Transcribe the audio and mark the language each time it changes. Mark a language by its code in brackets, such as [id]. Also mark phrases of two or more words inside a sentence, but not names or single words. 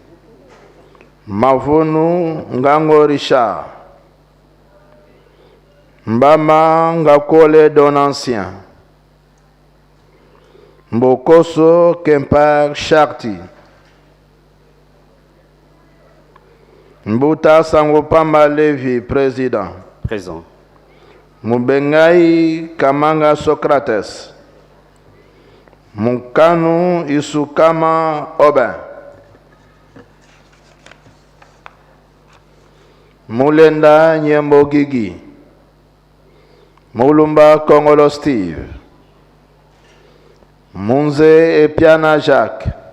[fr] Mavunu Ngango Richard. Mbama Ngakole Don Ancien. Mbokoso Kempar Shakti. Mbuta Sangopamba Levi, président. Présent. Mubengai Kamanga Socrates. Mukanu Isukama Oben. Mulenda Nyembo Gigi. Mulumba Kongolo Steve. Munze Epiana Jacques.